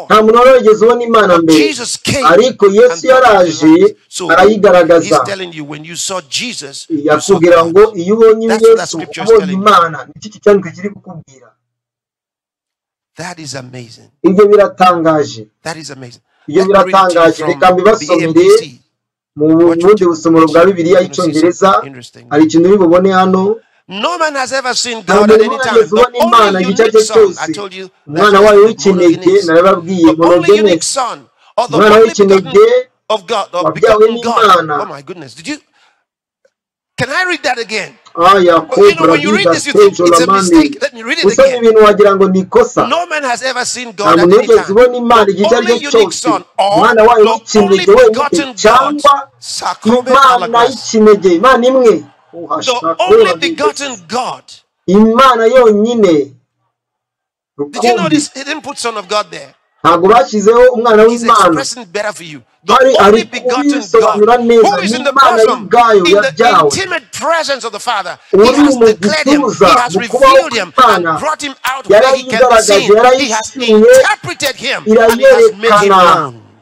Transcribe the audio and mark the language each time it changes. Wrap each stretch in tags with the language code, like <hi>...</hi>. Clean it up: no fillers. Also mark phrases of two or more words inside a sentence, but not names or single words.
<en>But Jesus came and brought light. So he's telling you, when you saw Jesus, you saw God. That's what that scripture is telling you. That is amazing. That is amazing.</en> <rw>Mu bundi busomero bwa Bibiliya y'Icyongereza hari ikintu uri bubone hano.</rw> <en>No man has ever seen God at any time. The only unique son, I told you, that's</en> <rw>umwana wayo the w'ikinege narababwiye</rw> <en>only unique son, or the</en> <rw>umwana only w'ikinege</rw> <en>begotten of God, or</en> <rw>wabyawe</rw> <en>begotten God.</en> <rw>n'Imana.</rw> <en>Oh my goodness, can I read that again? Aya When you read this, you think it's a mistake. Let me read it again.</en> <rw>ibintu wagira ngo ni ikosa.</rw> <en>No man has ever seen God at ntabwo any nigeze time.</en> <rw>ubona Imana igihe icyo ari cyo cyose umwana wayo w'ikinege wenyine cyangwa Imana y'ikinege Imana imwe</rw> <en>the only begotten God.</en> <rw>Imana yonyine.</rw> <en>Did you notice he didn't put Son of God there?</en> <rw>ntabwo bashyizeho umwana He's w'Imana.</rw> <en>expressing better for you. The only begotten God, who is in the bosom, in the intimate presence of the Father. He has declared him, he has revealed him, and brought him out where he can be seen. He has interpreted him, and he has made him known.</en>